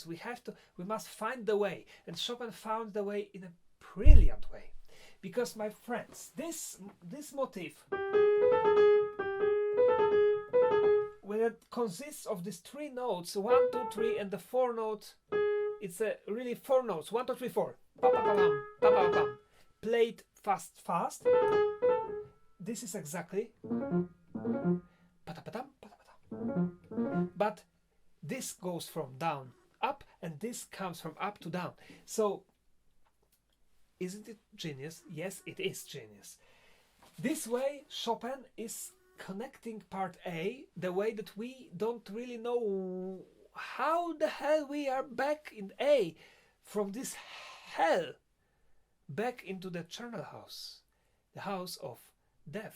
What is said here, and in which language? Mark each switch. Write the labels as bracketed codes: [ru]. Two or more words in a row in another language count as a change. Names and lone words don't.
[en] We must find the way, and Chopin found the way in a brilliant way. Because, my friends, this motif, when it consists of these three notes, 1, 2, 3, and the 4 note, it's really 4 notes, 1, 2, 3, 4, pa-pa-pa-pam, pa-pa-pa-pam, played fast. This is exactly, pa-ta-pa-tam, pa-ta-pa-tam. But this goes from down up, and this comes from up to down. So, isn't it genius? Yes, it is genius. This way, Chopin is connecting part A the way that we don't really know how the hell we are back in A from this hell back into the charnel house, the house of death.